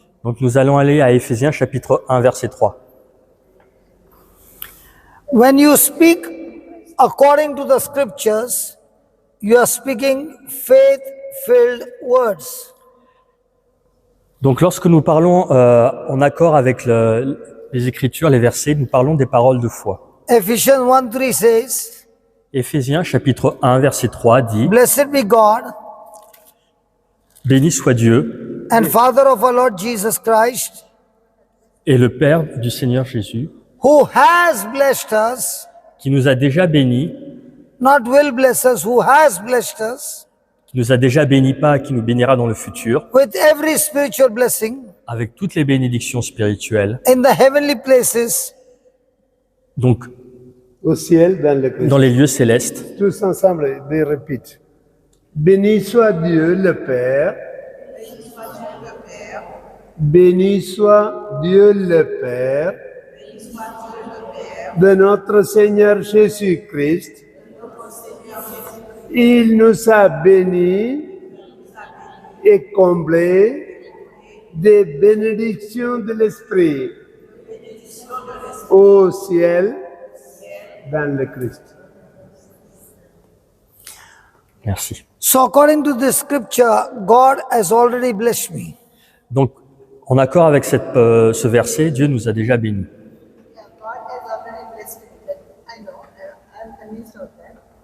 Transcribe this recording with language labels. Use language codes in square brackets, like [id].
[fr] Donc nous allons aller à Éphésiens chapitre 1 verset 3. [en] When you speak according to the scriptures, you are speaking faith-filled words. [fr] Donc lorsque nous parlons en accord avec les Écritures, les versets, nous parlons des paroles de foi. [en] Ephesians 1:3 says, [fr] Éphésiens chapitre 1 verset 3 dit [en] Blessed be God [fr] « Béni soit Dieu [en] and Father of our Lord Jesus Christ, [fr] et le Père du Seigneur Jésus, [en] who has blessed us, [fr] qui nous a déjà bénis, [en] not will bless us, who has blessed us, [fr] qui nous a déjà bénis pas, qui nous bénira dans le futur, [en] with every spiritual blessing [fr] avec toutes les bénédictions spirituelles, [en] in the heavenly places [fr] donc Au ciel, dans le Christ. dans les lieux célestes. Tous ensemble, [en] they repeat. [fr] Béni soit Dieu le Père. Béni soit Dieu le Père de notre Seigneur Jésus-Christ. Il nous a bénis et comblés des bénédictions de l'Esprit au ciel dans le Christ. Merci. [en] So according to this scripture, God has already blessed me. [fr] Donc, en accord avec ce verset, Dieu nous a déjà bénis. [en] Yeah, God has already blessed me. That I know. I'm convinced of that.